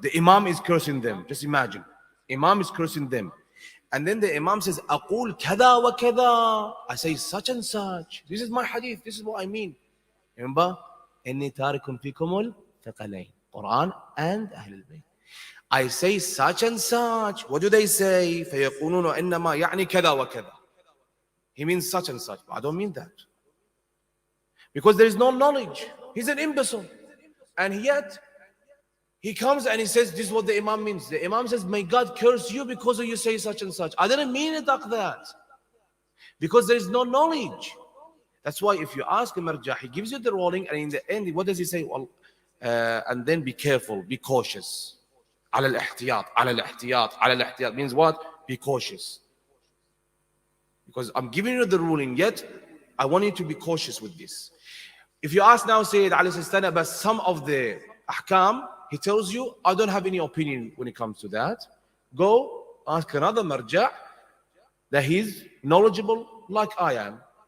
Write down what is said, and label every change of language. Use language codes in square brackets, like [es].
[en] The Imam is cursing them. Just imagine, Imam is cursing them. And then the Imam says, [ar] أقول كذا وكذا, [en] I say such and such. This is my hadith, this is what I mean. Remember, [ar] إني تارك فيكم الثقلين, [en] Quran and Ahlul Bayt. I say such and such. What do they say? [ar] فيقولون إنما يعني كذا وكذا. [en] He means such and such. But I don't mean that. Because there is no knowledge. He's an imbecile. And yet, he comes and he says, this is what the Imam means. The Imam says, may God curse you because you say such and such. I didn't mean it like that. Because there is no knowledge. That's why if you ask a marja, he gives you the ruling, and in the end, what does he say? Well, and then be careful, be cautious. [ar] على الاحتياط, على الاحتياط, على الاحتياط [en] means what? Be cautious. Because I'm giving you the ruling, yet I want you to be cautious with this. If you ask now, Sayyid Ali Sistani about some of the ahkam, he tells you, I don't have any opinion when it comes to that. Go ask another marja that he's knowledgeable like I am.